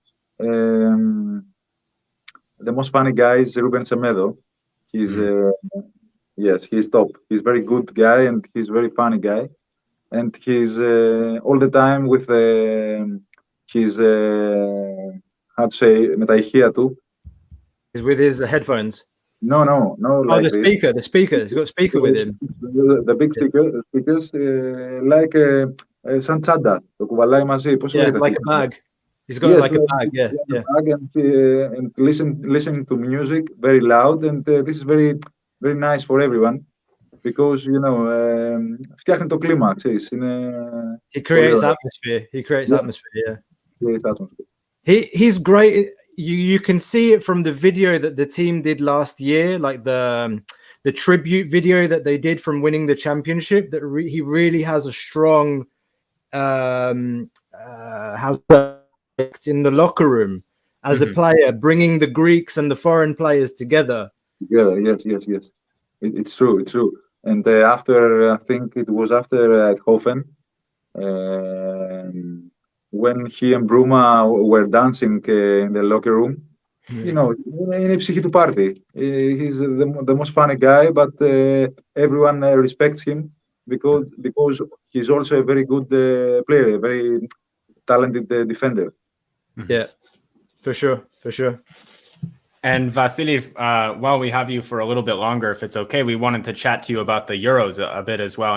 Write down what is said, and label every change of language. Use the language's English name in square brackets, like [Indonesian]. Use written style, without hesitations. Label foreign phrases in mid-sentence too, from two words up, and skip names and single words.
[English] The most funny guy is Ruben Semedo. He's top. He's very good guy, and he's very funny guy, and he's all the time with his how to say [Greek] με τα ηχεία του. [English] He's with his headphones. No, like the speaker. He's got a speaker with him. The big speakers, like [Greek] σαν τσάντα. Το κουβαλάει μαζί. Πώς [English] Yeah, like a bag. He's got like a bag, yeah. Bag and listening to music very loud, and this is very, very nice for everyone because [Greek] φτιάχνει το κλίμα, ξέρεις. [English] He creates atmosphere. Yeah. Creates atmosphere. He's great. You can see it from the video that the team did last year, like the tribute video that they did from winning the championship. That he really has a strong in the locker room as a player, bringing the Greeks and the foreign players together. Yeah, yes. It's true. And after, I think it was after Eindhoven, when he and Bruma were dancing in the locker room, [Greek] είναι η ψυχή του πάρτι. [English] He's the most funny guy, but everyone respects him because he's also a very good player, a very talented defender. Yeah, for sure. And Vasily, while we have you for a little bit longer, if it's okay, we wanted to chat to you about the Euros a bit as well.